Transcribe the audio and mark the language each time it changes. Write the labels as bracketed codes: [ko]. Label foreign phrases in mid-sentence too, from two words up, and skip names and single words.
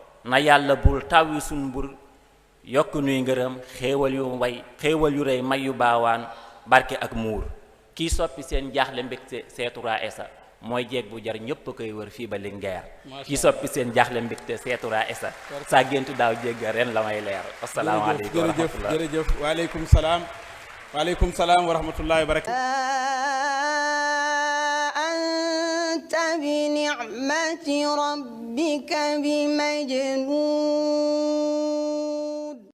[wo] Na Yàlla bul taw yu sun mbur, yokk nuy ngërëm, xéewal yu way, xéewal yu rëy, may yu baawaan, barke ak muur. Kii soppi seen jaaxle mbégte, [fr] c'est trois [wo] S A. Mooy jeeg bu jar ñëpp koy wër fii ba Linguère. Macha Kii Allah. soppi seen jaaxle mbégte, [fr] c'est trois [wo] S A. Barke. Saa géntu daaw jégg ren la may leer. Asalaamaaleykum wa Jërëjëf, rahmatullah. jërëjëf, jërëjëf. [ar] وعليكم السلام. وعليكم السلام ورحمة الله وبركاته. أنت بنعمة ربك بمجنون.